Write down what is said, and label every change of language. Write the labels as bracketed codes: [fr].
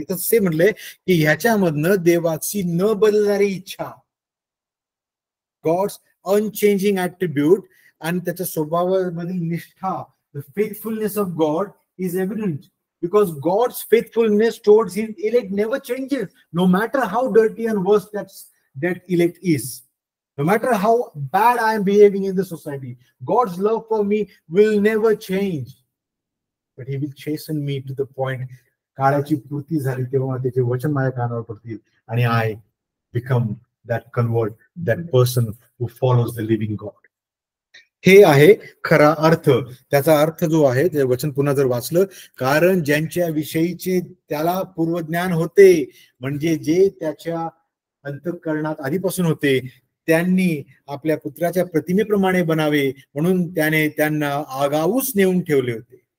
[mr] इथं असे म्हटलंय की ह्याच्यामधनं देवाची न बदलणारी इच्छा, [en] God's unchanging attribute, [mr] आणि त्याच्या स्वभावामधील निष्ठा, [en] The faithfulness of God is evident, because God's faithfulness towards his elect never changes, no matter how dirty and worse that elect is. No matter how bad I am behaving in the society, God's love for me will never change. But he will chasten me to the point, [mr] काळाची पूर्ती झाली तेव्हा त्याचे वचन माझ्या कानावर पडतील आणि [en] I become that convert, that person who follows the living God. [mr] हे आहे खरा अर्थ. त्याचा अर्थ जो आहे ते वचन पुन्हा जर वाचलं, कारण ज्यांच्या विषयीचे त्याला पूर्वज्ञान होते, म्हणजे जे त्याच्या अंतःकरणात आधीपासून होते, त्यांनी आपल्या पुत्राच्या प्रतिमेप्रमाणे बनावे म्हणून त्याने त्यांना आगाऊच नेमून ठेवले होते.